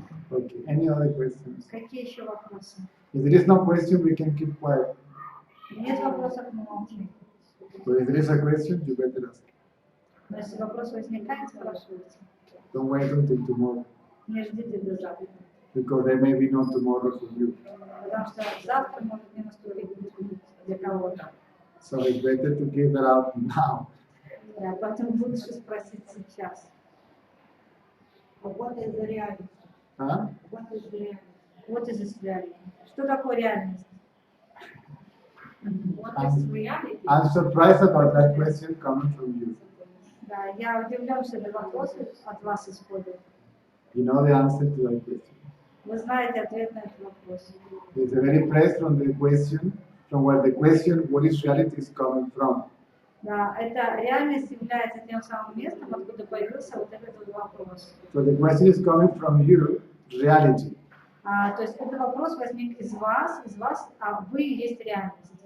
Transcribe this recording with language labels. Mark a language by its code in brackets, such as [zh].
[en] Okay, any other questions? [ru] Какие еще вопросы? [en] If there is no question, we can keep quiet. [ru] Нет вопросов, мы молчим. [en] But if there is a question, you better ask. [ru] Но если вопрос возникает, спрашивайте. [en] Don't wait until tomorrow, [ru] Не ждите до завтра. [en] because there may be no tomorrow for you. [ru] Потому что завтра может не наступить для кого-то. [en] So it's better to give that out now. [ru] Да, поэтому лучше спросить сейчас. [en] What is the reality? Huh? What is the reality? [ru] Вот и reality. Что такое реальность? [en] What is reality? I'm surprised about that question coming from you. [ru] Да, я удивлен, что это вопросы от вас исходят. [en] You know the answer to that question. [ru] Вы знаете ответ на этот вопрос. [en] It's a very place from the question, from where the question, what is reality, is coming from. [ru] Да, эта реальность является тем самым местом, откуда появился вот этот вот вопрос. [en] So the question is coming from you, reality. [ru] То есть этот вопрос возник из вас, а вы и есть реальность.